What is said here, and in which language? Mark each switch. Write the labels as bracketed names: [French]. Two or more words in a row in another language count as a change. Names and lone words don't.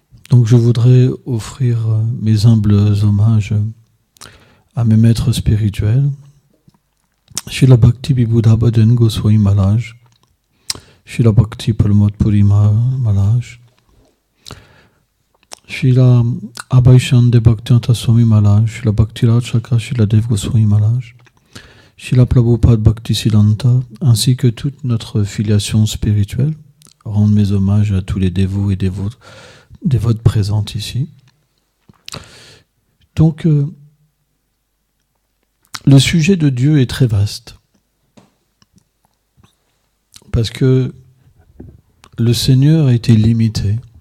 [French] Donc je voudrais offrir mes humbles hommages à mes maîtres spirituels, Srila Bhakti Vibhuda Bhajan Goswami Maharaj, Srila Bhakti Pramod Puri Maharaj, Srila Abhay Bhaktivedanta Swami Maharaj, Srila Bhakti Raj Chakra Srila Dev Goswami Maharaj, Srila Prabhupada Bhakti Siddhanta, ainsi que toute notre filiation spirituelle. Rendre mes hommages à tous les dévots et dévotes présentes ici. Donc, le sujet de Dieu est très vaste. Parce que le Seigneur était limité.